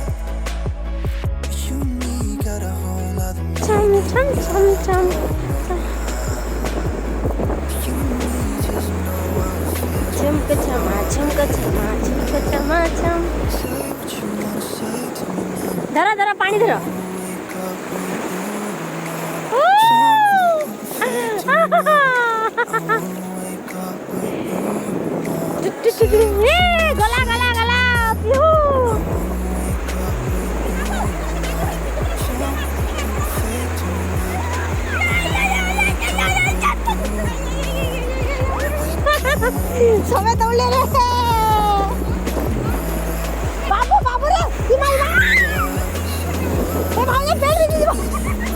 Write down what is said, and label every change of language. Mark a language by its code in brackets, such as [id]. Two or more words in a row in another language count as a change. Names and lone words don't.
[en] You and me got a whole other meaning. You and me just know how it feels. Say what you wanna say to me now. [or] ଧର ଧର ପାଣି ଧର। [en] Wake up with you in the morning. I wanna wake up with you in the morning. [or] ଗଲା ଗଲା ଗଲା ପିହୁ। ସମୟ ଦୌଡ଼ିଲେ ରେ ବାବୁ ବାବୁ ରେ ଏ ଭାଇ ପେଡ ଯିବ।